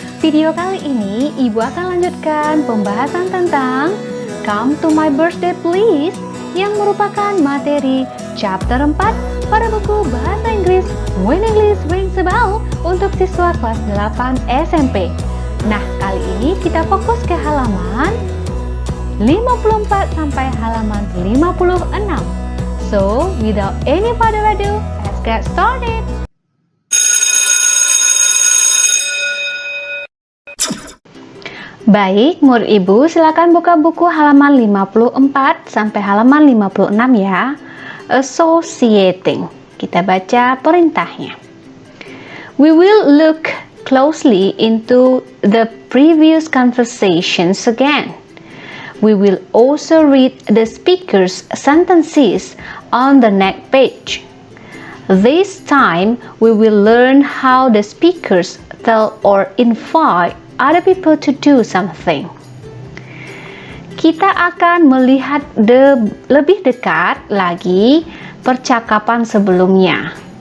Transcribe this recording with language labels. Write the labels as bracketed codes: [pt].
[id] Video kali ini Ibu akan lanjutkan pembahasan tentang Come to my birthday please, yang merupakan materi chapter 4 pada buku Bahasa Inggris When English Rings a Bell untuk siswa kelas 8 SMP. Nah, kali ini kita fokus ke halaman 54 sampai halaman 56. [en] So, without any further ado, let's get started. [id] Baik, murid Ibu, silakan buka buku halaman 54 sampai halaman 56 ya. Associating. Kita baca perintahnya. [en] We will look closely into the previous conversations again. We will also read the speaker's sentences on the next page. This time, we will learn how the speakers tell or invite other people to do something. [id] Kita akan melihat lebih dekat lagi percakapan sebelumnya.